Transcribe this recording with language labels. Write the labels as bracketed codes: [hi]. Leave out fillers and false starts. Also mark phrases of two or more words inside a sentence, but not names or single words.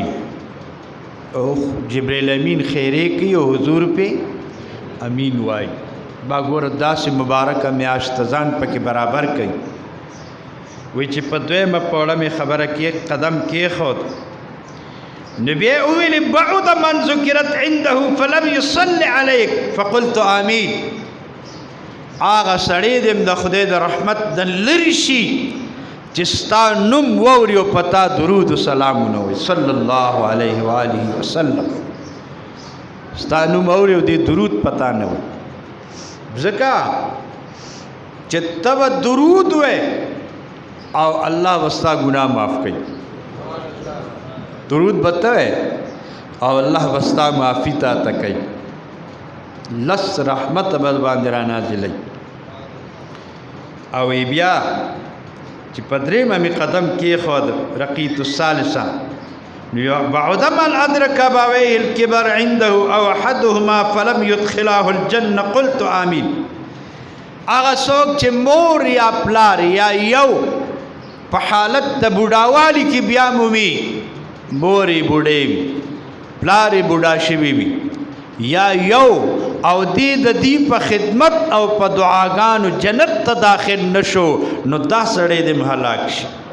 [ps] او جبرائیل امین خیره کوي او حضور په امین وای. با ګور داسې مبارکه میاشت ځان پکې برابر کوي. وی چې په دویمه پوړه مې خبره کې قدم کېښود، نبی ویل [ar] بعد من ذکرت عنده فلم يصلي عليك فقلت آمین. [ps] هغه سړی دې د خدای د رحمت د لرې شي چې ستا نوم واوري او پتا درود و سلامونه وي [ar] صلی الله علیه و آله وسلم. [ps] ستا نوم واوري او دې درود پتا نه وي، ځکه چې ته درود وې او الله وستا ګناه معاف کوي. درود بتوي او الله وستا معافي تا کوي. لس رحمت بل باندې را نازلې. او بیا چې پدریمه می قدم کې خود [ar] رقیت الثالثه بعد من ادرك ابويه الكبر عنده او احدهما فلم يدخلاه الجنه قلت آمين. [ps] هغه څوک چې مور یا پلار یا یو په حالت د بوډاوالي کې بیا مومي، موري بوډې وي، پلاري بوډا شوي وي، یا یو او د دې په خدمت او په دعاګانو جنت ته داخل نشو نو دا سړی د هلاک شي.